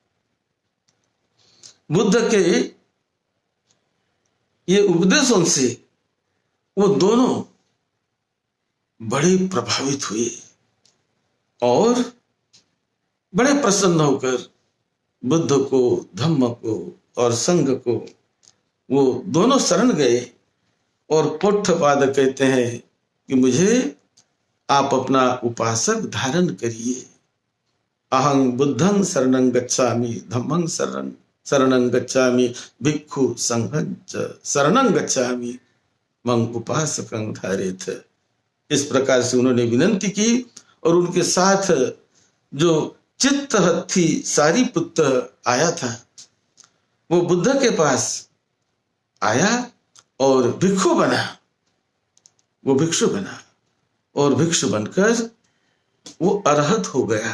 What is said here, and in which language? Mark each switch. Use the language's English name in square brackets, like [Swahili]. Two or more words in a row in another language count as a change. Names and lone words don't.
[Hindi] बुद्ध के ये उपदेशों से वो दोनों बड़े प्रभावित हुए और बड़े प्रसन्न होकर बुद्ध को, धम्म को और संघ को वो दोनों शरण गए। और पोट्ठपाद कहते हैं कि मुझे आप अपना उपासक धारण करिए। [Pali] अहं बुद्धं शरणं गच्छामि, धम्मं शरणं गच्छामि, भिक्षु संघं च शरणं गच्छामि, मं उपासकं धारेथ। [Hindi] इस प्रकार से उन्होंने विनंती की और उनके साथ जो चित्तहत्थी सारिपुत्र आया था वो बुद्ध के पास आया और भिक्षु बना। वो भिक्षु बना और भिक्षु बनकर वो अरहत हो गया।